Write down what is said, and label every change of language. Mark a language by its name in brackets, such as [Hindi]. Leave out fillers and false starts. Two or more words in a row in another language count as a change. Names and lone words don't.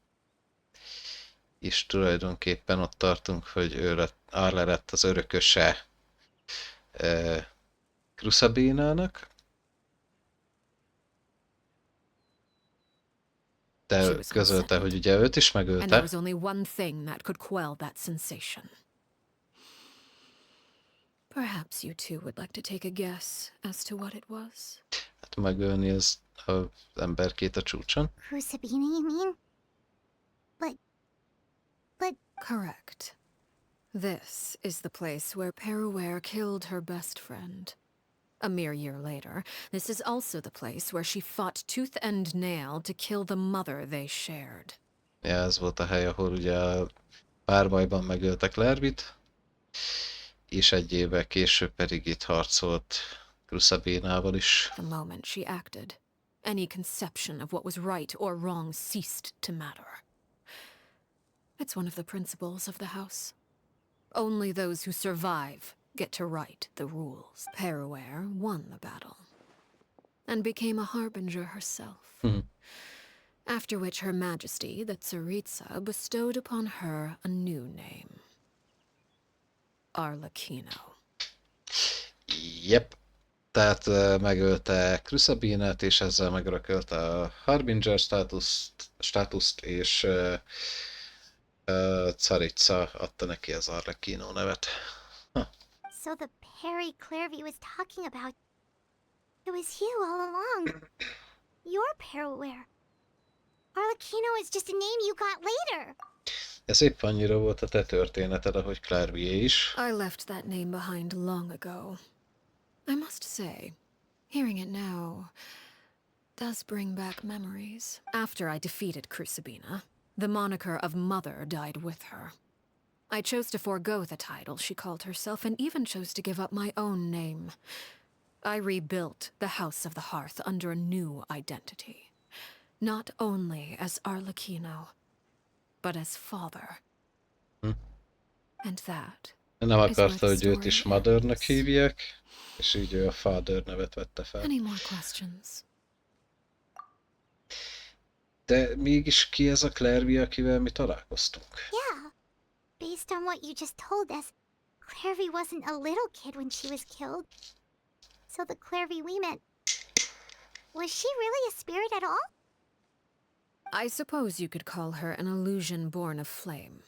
[Hungarian] és tulajdonképpen ott tartunk, hogy Arle lett az örököse Crusabinának, de közölte, hogy ugye őt is [English] And there [Hungarian] megölte. [English] was only one thing that could quell that sensation. Perhaps you two would like to take a guess as to what it was? [Hungarian] Hát megölni az emberkét a csúcson. [English] Crucibina, you mean? But Correct. This is the place where Peruer killed her best friend. A mere year later, this is also the place where she fought tooth and nail to kill the mother they shared. [Hungarian] Ja, ez volt a hely, ahol ugye a párbajban megölte Clairvyt, és egy évvel később pedig itt harcolt Crusabinával is. [English] The moment she acted, any conception of what was right or wrong ceased to matter. It's one of the principles of the house. Only those who survive get to write the rules. Peruer won the battle and became a harbinger herself. After which Her Majesty, the Tsaritsa, bestowed upon her a new name. Arlecchino. Yep. [Hungarian] Tehát megölte Crusabinát, és ezzel megörökölte a Harbinger státuszt, és Tsaritsa adta neki az Arlecchino nevet. [English] so the Perry Clairvy was talking about, it was you all along. You're Peruer. Arlecchino is just a name you got later. [Hungarian] Ez épp annyira volt a te történeted, ahogy Clairvyé is. [English] I left that name behind long ago. I must say, hearing it now does bring back memories. After I defeated Crucibina, the moniker of Mother died with her. I chose to forego the title she called herself and even chose to give up my own name. I rebuilt the House of the Hearth under a new identity. Not only as Arlecchino, but as father. And that [Hungarian] Nem [English] is where [Hungarian] akarta, [English] the [Hungarian] hogy őt is [English] story [Hungarian] Mothernek [English] ends. [Hungarian] hívják, és így ő a Father nevet vette fel. [English] Any more questions? [Hungarian] De mégis ki ez a Clairvy, akivel mi találkoztunk? [English] Yeah. Based on what you just told us, Clairvy wasn't a little kid when she was killed. So the Clairvy we met, was she really a spirit at all? I suppose you could call her an illusion born of flame.